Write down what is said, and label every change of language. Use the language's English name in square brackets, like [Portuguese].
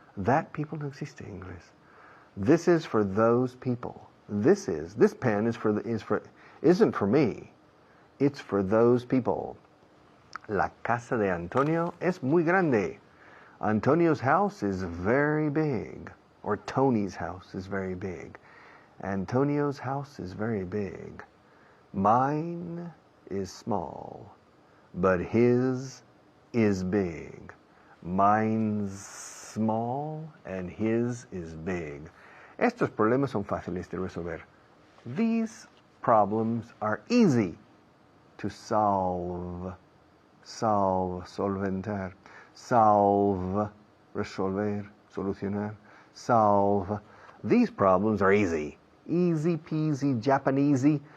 [English] That people [Spanish] no existe en inglés. [English] This is for those people. This pen isn't for me. It's for those people. [Spanish] La casa de Antonio es muy grande. [English] Antonio's house is very big. Or Tony's house is very big. Antonio's house is very big. Mine is small, but his is big. Mine's small and his is big. [Spanish] Estos problemas son fáciles de resolver. [English] These problems are easy to solve. Solve, solventar. Solve, resolver, solucionar. Solve. These problems are easy. Easy peasy, Japanesey.